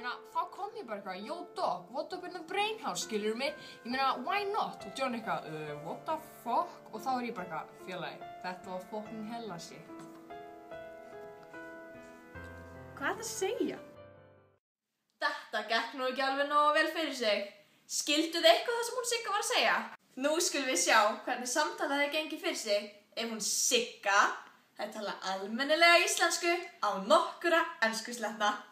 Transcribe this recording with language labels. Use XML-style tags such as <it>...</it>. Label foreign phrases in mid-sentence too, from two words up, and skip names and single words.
<is>þá kom ég bara eitthvað,</is> <en>yo dog, what up in the brain house,</en> <is>skilur mig? Ég meina,</is> <en>why not?</en> <is>Og John eitthvað,</is> <en>what the fuck?</en> <is>Og þá ég bara eitthvað, félagi, þetta var</is> <en>fucking hella shit.</en> <is>Hvað er það að segja? Þetta gekk nú ekki alveg nógu vel fyrir sig. Skilduð eitthvað það sem hún Sigga var að segja? Nú skulum við sjá hvernig samtalið hefði gengið fyrir sig ef hún Sigga hefði talað almennilega íslensku á nokkura enskusletna.</is>